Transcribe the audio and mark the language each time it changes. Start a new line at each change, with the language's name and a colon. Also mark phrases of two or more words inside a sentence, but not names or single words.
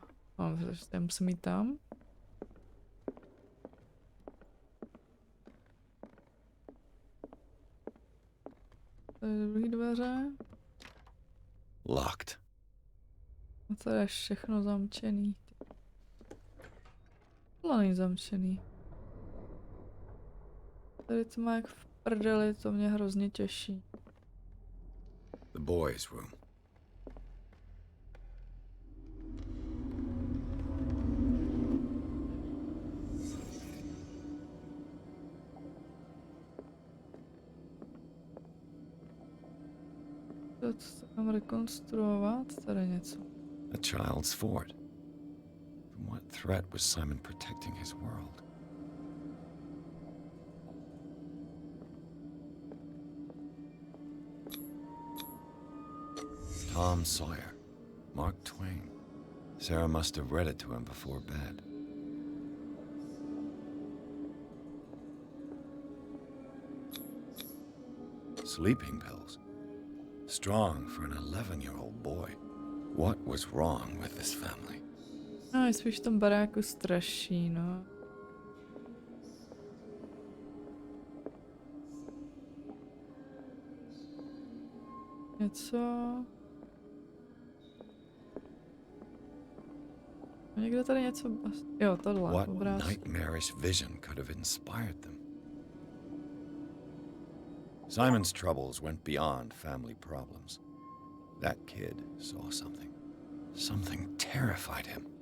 Czech: No, já musím jít tam. Tady je druhý dveře.
English: Locked.
Czech: A tady je všechno zamčený. Tohle není zamčený. Tady to má jak v prdeli, to mě hrozně těší.
English: The boys' room.
Czech: Co tam rekonstruovat? Tady něco.
English: A child's fort. From what threat was Simon protecting his world? Tom Sawyer, Mark Twain. Sarah must have read it to him before bed. Sleeping pills. Strong for an 11-year-old boy. What was wrong with this family?
Czech: No, je spíš v tom baráku straší, no. Něco... Někde tady něco... Jo, tohle,
English: What
Czech: obrázky.
English: nightmarish vision could have inspired them? Simon's troubles went beyond family problems. That kid saw something. Something terrified him.